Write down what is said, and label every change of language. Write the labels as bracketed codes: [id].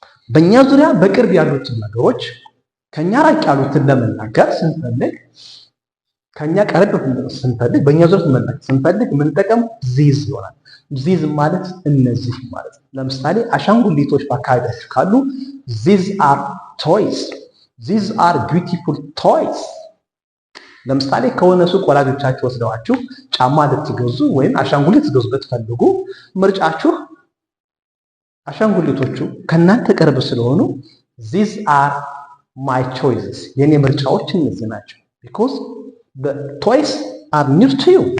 [am] በእኛ ዙሪያ በቅርብ ያሉትን ነገሮች ከኛ ራቅ ያሉትን ለመናገር ስንፈልግ ከኛ ቀረብ ስንፈልግ በእኛ ዙሪያ መናገር ስንፈልግ የምንጠቀም this ይሆናል። this ማለት እነዚህ ማለት ነው። ለምሳሌ አሻንጉሊቶች በአካባቢያችሁ ካሉ [en] these are toys. These are beautiful toys. [am] ለምሳሌ ከሆነ ሱቅ ወላጆቻችሁ ወስደዋችሁ ጫማ ልትገዙ ወይም አሻንጉሊት ልትገዙ ብትፈልጉ ምርጫችሁ አሻንጉሊቶቹ ከናንተ ቅርብ ስለሆኑ [en] these are my choices. [am] የኔ ምርጫዎች እነዚህ ናቸው [en] because the toys are near to you.